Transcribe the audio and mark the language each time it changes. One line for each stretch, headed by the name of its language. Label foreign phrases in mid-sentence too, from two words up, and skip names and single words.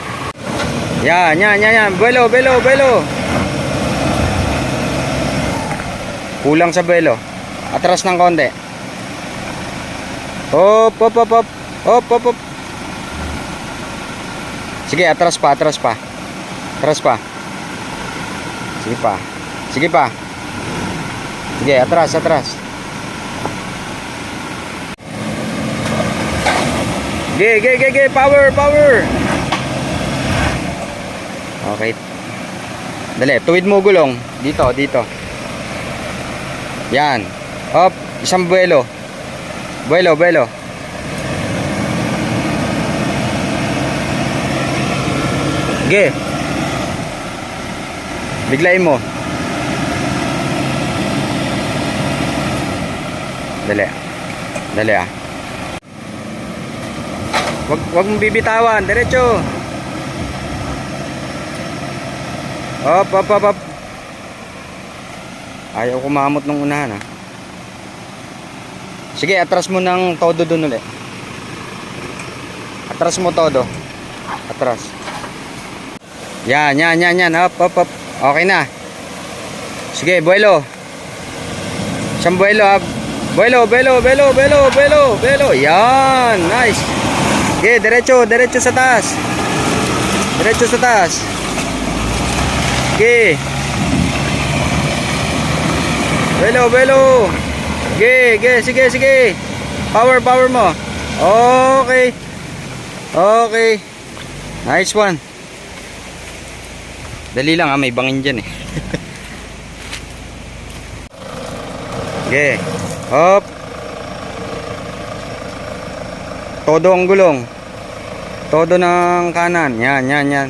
Filipino: Yan, yan, yan, yan. Belo, belo, belo. Kulang sa belo. Atras ng konti. Hop, hop, hop, hop. Hop, hop, hop. Sige, atras pa, atras pa. Atras pa. Sige pa. Sige pa. Sige, atras, atras. Ge, ge, ge, ge, power, power. Okay. Dali, tuwid mo gulong. Dito, dito. Yan. Hop, isang buelo. Buelo, buelo. Ge. Biglayin mo. Dali. Dali ah. Wag mong bibitawan, diretso. Hop, hop, hop, hop. Ayaw kumamot nung unahan ah. Sige, atras mo ng todo dun ulit. Atras mo todo. Atras. Yan, yan, yan, yan. Hop, hop, hop. Okay na. Sige, buelo. Isang buelo ah. Buelo, buelo, buelo, buelo, buelo, buelo. Yan, nice. Okay, diretso, diretso sa taas. Diretso sa taas. Okay. Buelo, buelo. Okay, okay, sige, sige. Power, power mo. Okay. Okay.
English: Nice one.
Filipino: Dali lang ah, may bangin dyan eh. Okay. Hop. Todo ang gulong. Todo ng kanan. Yan, yan, yan.